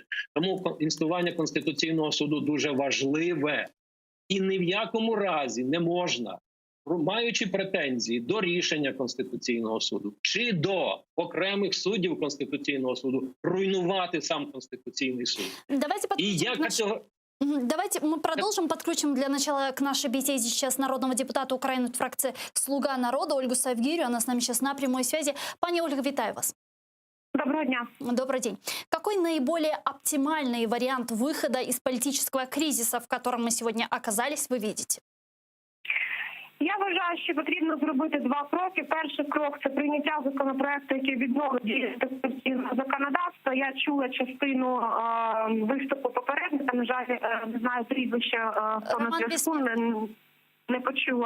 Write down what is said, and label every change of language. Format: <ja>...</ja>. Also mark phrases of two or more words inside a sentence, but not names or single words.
<uk>Тому існування Конституційного суду дуже важливе. І ні в якому разі не можна, маючи претензії до рішення Конституційного суду чи до окремих суддів Конституційного суду, руйнувати сам Конституційний суд.</uk> <ru>Давайте мы продолжим, подключим для начала к нашей беседе сейчас народного депутата Украины от фракции «Слуга народа» Ольгу Савгирию. Она с нами сейчас на прямой связи.</ru> <uk>Пани Ольга, витаю вас. Доброго дня.</uk> <ru>Добрый день. Какой наиболее оптимальный вариант выхода из политического кризиса, в котором мы сегодня оказались, вы видите?</ru> <uk>Я вважаю, що потрібно зробити два кроки. Перший крок – це прийняття законопроекту, який відновить дію конституційного законодавства. Я чула частину виступу попередника, на жаль, не знаю прізвища, хто на зв'язку, не почула.</uk>